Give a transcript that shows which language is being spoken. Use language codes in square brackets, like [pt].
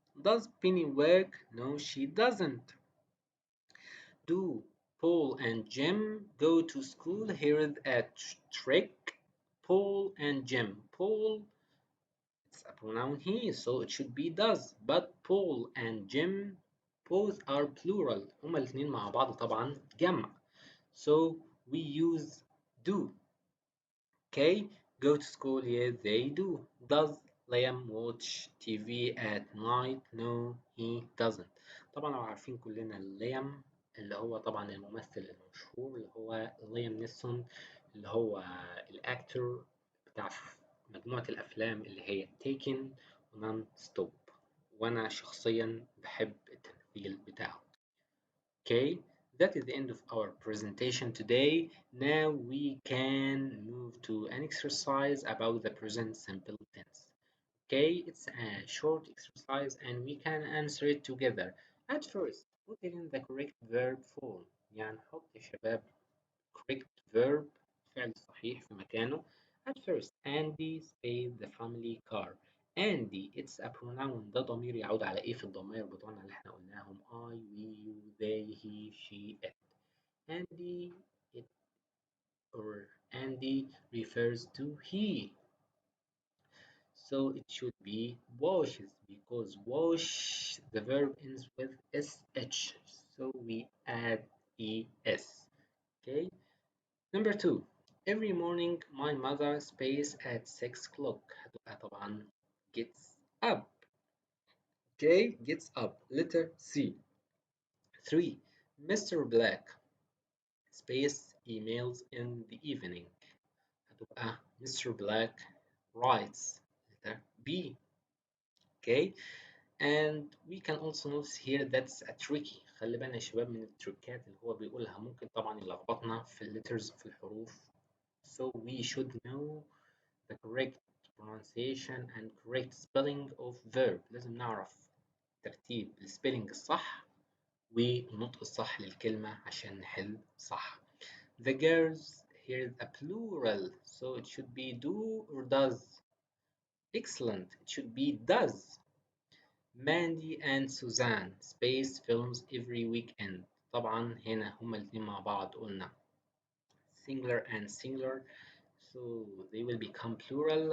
[en] Does Penny work? No, she doesn't. Do Paul and Jim go to school? Here's a trick. Paul and Jim. Paul, it's a pronoun he, so it should be does. But Paul and Jim both are plural. [ar] هما الاثنين مع بعض طبعا جمع. [en] So we use do. Okay, go to school, yes they do. Does Liam watch TV at night? No, he doesn't. [ar] طبعا لو عارفين كلنا ليام اللي هو طبعا الممثل المشهور اللي هو ليام نيسون اللي هو الأكتور بتاع مجموعة الأفلام اللي هي Taken ونون ستوب، وأنا شخصيا بحب التمثيل بتاعه. [en] Okay, that is the end of our presentation today. Now we can move to an exercise about the present simple tense. Okay, it's a short exercise and we can answer it together. At first, put it in the correct verb form. [ar] يعني نحط يا شباب [en] correct verb [ar] فعل صحيح في مكانه. [en] At first, Andy spaced the family car. Andy it's a pronoun. [ar] ده ضمير يعود على ايه في الضمائر بتوعنا اللي احنا قلناهم [en] I, we, you, they, he, she, it. Andy it or Andy refers to he. So it should be washes because wash the verb ends with sh. So we add es. Okay. Number two, every morning my mother space at 6 o'clock. [ar] هتبقى طبعا [en] gets up. Okay, gets up. Letter C. 3. Mr. Black space emails in the evening. [ar] هتبقى [en] Mr. Black writes. Letter B. Okay, and we can also notice here that's a tricky. [ar] خلي بالنا يا شباب من التريكات اللي هو بيقولها ممكن طبعا يلخبطنا في الليترز في الحروف. [en] So we should know the correct pronunciation and correct spelling of verb. [ar] لازم نعرف ترتيب السبيلنج الصح والنطق الصح للكلمة عشان نحل صح. [en] The girls here is a plural, so it should be do or does. Excellent, it should be does. Mandy and Suzanne space films every weekend. [ar] طبعا هنا هما الاتنين مع بعض قلنا [en] singular and singular, so they will become plural.